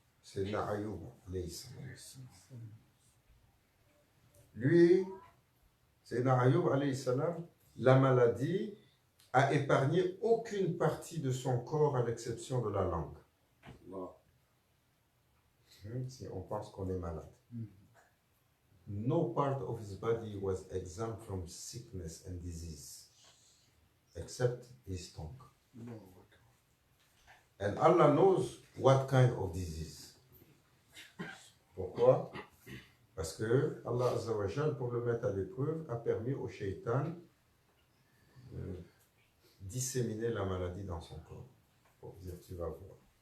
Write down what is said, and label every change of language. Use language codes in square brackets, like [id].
[fr] C'est Na'ayoub, lui, c'est Na'ayoub, la maladie a épargné aucune partie de son corps à l'exception de la langue. Si on pense qu'on est malade. [en] No part of his body was exempt from sickness and disease, except his tongue. And Allah knows what kind of disease. [fr] Pourquoi? Parce que Allah Azza wa Jal, pour le mettre à l'épreuve, a permis au shaitan de disséminer la maladie dans son corps. Pour dire, tu vas voir.